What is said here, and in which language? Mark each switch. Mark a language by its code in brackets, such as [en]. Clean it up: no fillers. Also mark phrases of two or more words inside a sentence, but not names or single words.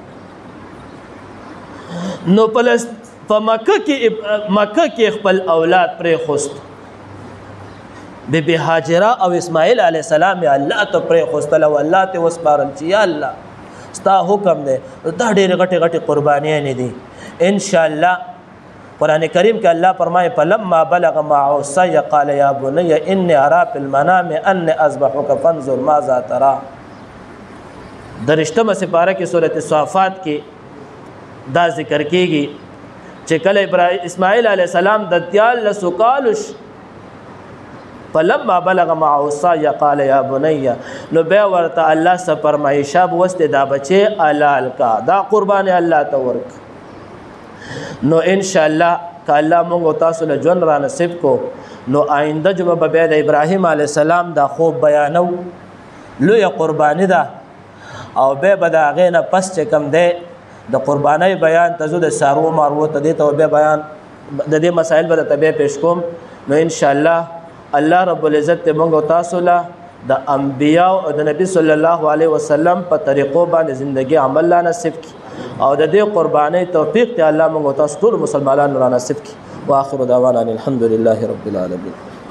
[ps] نو په مکه کې خپل اولاد پرې خوست بی هاجره او اسماعیل [ar] علیه السلام [ps] الله ته پرې خوستل او الله ته وسپارل چې یا الله ستا حکم دی دا ډېرې غټې قربانیانې دي [ar] ان شاء الله. [ps] قرآن کریم کې الله فرمایي [ar] فلما بلغ معه السعي قال يا بني اني ارى في المنام اني اذبحك فانظر ماذا ترى. [ps] درشتمه سپاره کې سورۃ الصافات کې دا ذکر کېږي چې کله اسماعیل [ar] علیه السلام [ps] د 13 کالو [ar] فلما بلغ معه السعي قال يا بني [ps] نو بیا ورته الله څه فرمایي شاب وسته دا بچي حلال کا دا قرباني الله ته ورک نو [ar] ان شاء الله [ps] که الله موږ تاسو له ژوند را نصیب کو نو آینده جمعه به بیا د ابراهیم [ar] علیه السلام [ps] دا خوب بیانو لویه قرباني ده او بیا به د هغې نه پس چې کوم دی د قربانۍ بیان ته زه د سارو مارو ته دې ته بیا بیان د دې مسایل به درته بیا پیش کوم نو [ar] ان شاء الله الله رب العزت [ps] ته موږ تاسو له د انبیاء او د نبی [ar] صلی الله علیه وسلم [ps] په طریقو باندې زندگی عمل لا نصیب کی او د دې قربانۍ توفیق ته الله موږ تاسو ټول مسلمانانو را نصیب کی [ar] واخر دعوانا الحمد لله رب العالمین.